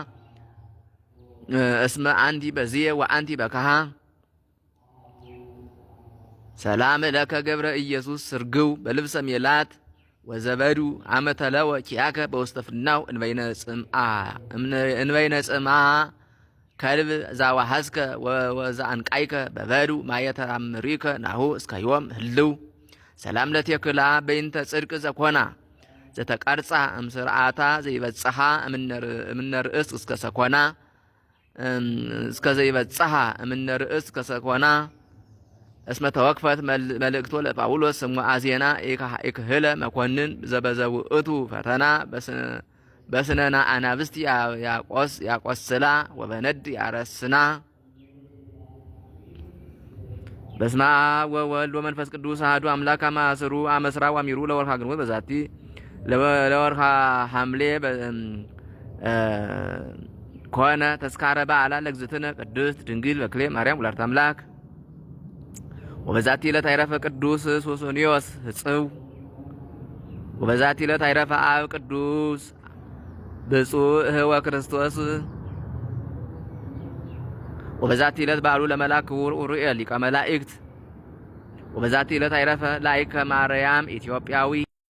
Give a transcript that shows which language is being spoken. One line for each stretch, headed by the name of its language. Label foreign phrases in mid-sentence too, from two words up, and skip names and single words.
Geez: እስመ አንቲ በዝየ ወአንቲ በካሃ ሰላም ለከ ገብረ ኢየሱስ ስርግው በልብሰ ሜላት ወዘበዱ አመ ተለወ ኪያከ በውስተ ፍናው እንበይነ ጽምዓ ከልብ ዛዋሐዝከ ወዛአንቃይከ በበዱ ማየተራምሪከ ናሁ እስከ ዮም ህልው ሰላም ለቴክላ በይንተ ጽድቅ ዘኮና ዘተቀርጻ እምስርዓታ ዘይበጽሐ እምነ ርእስ እስከ ሰኮና እስከ ዘይበጽሐ እምነ ርእስ እስከ ሰኮና እስመ ተወክፈት መልእክቶ ለጳውሎስ ስሙዓ ዜና ኢክህለ መኮንን ዘበዘውእቱ ፈተና በስነና አናብስት ያቆስላ ወበነድ ያረስና። በስመ አብ ወወልድ ወመንፈስ ቅዱስ አሐዱ አምላክ አማስሩ አመስራ ወአሚሩ ለወርሃ ግንቦት በዛቲ ለወርሃ ሐምሌ ኮነ ተስካረ በዓላ ለእግዝእትነ ቅድስት ድንግል በክሌ ማርያም ወላዲተ አምላክ። ወበዛቲ ዕለት አይረፈ ቅዱስ ሱስንዮስ ሕጽው። ወበዛቲ ዕለት አይረፈ አብ ቅዱስ ብፁዕ ህወ ክርስቶስ። ወበዛቲ ዕለት በዓሉ ለመልአክ ክቡር ኡሩኤል ሊቀ መላእክት። ወበዛቲ ዕለት አይረፈ ላይከ ማርያም ኢትዮጵያዊ